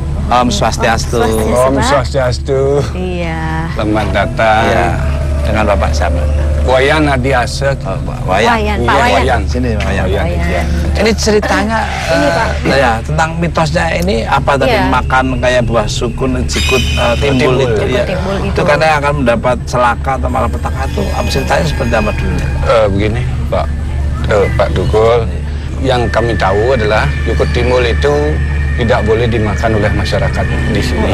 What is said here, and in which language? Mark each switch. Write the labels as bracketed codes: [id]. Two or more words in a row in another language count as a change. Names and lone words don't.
[ban] Om Swastiastu. Swastiastu. Om Swastiastu. [id] Iya. Selamat datang. Ya, dengan Bapak siapa? Wayan Adiasek. Oh, Pak Wayan. Wayan, Pak Iya, Wayan. Sini Pak Wayan. Wayan. Ini ceritanya ya tentang mitosnya ini apa tadi Iya. makan kayak buah sukun, jikut, timbul Timbul. itu ya. Timbul itu. Itu karena akan mendapat celaka atau malapetaka itu apa ceritanya seperti apa dulu? Begini Pak Dukul, yang kami tahu adalah jukut timbul itu tidak boleh dimakan oleh masyarakat di sini.